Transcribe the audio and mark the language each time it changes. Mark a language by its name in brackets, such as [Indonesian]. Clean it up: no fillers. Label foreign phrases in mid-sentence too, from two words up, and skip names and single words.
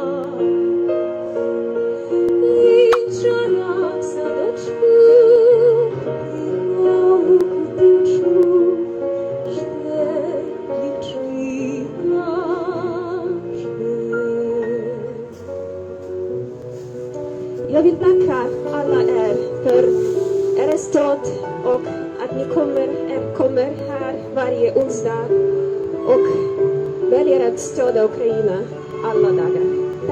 [Ukrainian] Вівчара в садочку, тихому куточку, жде дівчина, жде. [Swedish] Jag vill tacka alla er för er stöd och att ni kommer här varje onsdag och väljer att stödja Ukraina alla dagar.